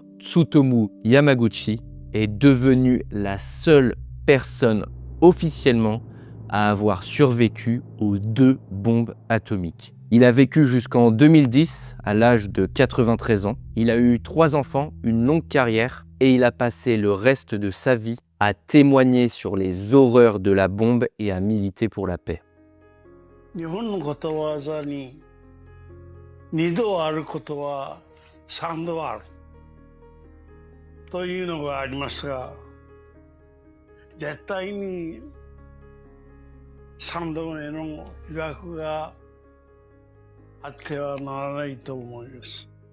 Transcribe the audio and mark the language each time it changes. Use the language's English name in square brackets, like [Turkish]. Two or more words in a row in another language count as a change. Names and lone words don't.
[French] Tsutomu Yamaguchi est devenu la seule personne officiellement à avoir survécu aux 2 bombes atomiques. Il a vécu jusqu'en 2010, à l'âge de 93 ans. Il a eu 3 enfants, une longue carrière, et il a passé le reste de sa vie à témoigner sur les horreurs de la bombe et à militer pour la paix. [Japanese] 日本のことわざに2度あることは3度あるというのがありますが、絶対に3度目の被爆があってはならないと思います。